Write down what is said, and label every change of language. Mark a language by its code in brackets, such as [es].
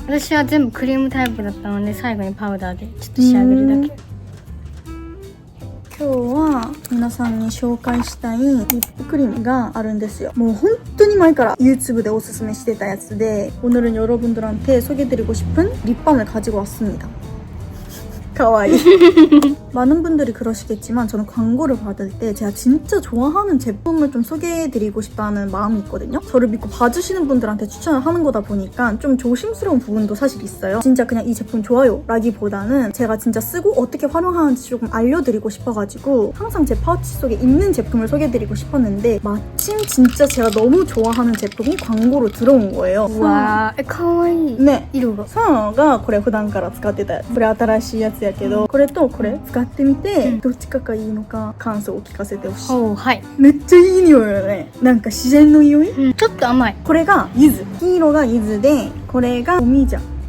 [ja] 私は全部クリームタイプだったので最後にパウダーでちょっと仕上げるだけ。今日は皆さんに紹介したいリップクリームがあるんですよ。もう本当に前から YouTube deおすすめしてたやつで, [ko] 오늘은 여러분들한테 소개드리고 싶은 립밤을 가지고 왔습니다. 가와이. 많은 분들이 그러시겠지만 저는 광고를 받을 때 제가 진짜 좋아하는 제품을 좀 소개해드리고 싶다는 마음이 있거든요. 저를 믿고 봐주시는 분들한테 추천을 하는 거다 보니까 좀 조심스러운 부분도 사실 있어요. 진짜 그냥 이 제품 좋아요 라기보다는 제가 진짜 쓰고 어떻게 활용하는지 조금 알려드리고 싶어가지고 항상 제 파우치 속에 있는 제품을 소개해드리고 싶었는데 마침 진짜 제가 너무 좋아하는 제품이 광고로 들어온 거예요. 와, 가와이. 네. [ja] 色が 사나가 これ普段から使ってたやつ。これ新しいやつやけど、これとこれ使ってみて、どっちかがいいのか感想を聞かせてほしい。はい。めっちゃいい匂いよね。なんか自然の匂い、ちょっと甘い。これが柚子。黄色が柚子で、これがおみじゃん。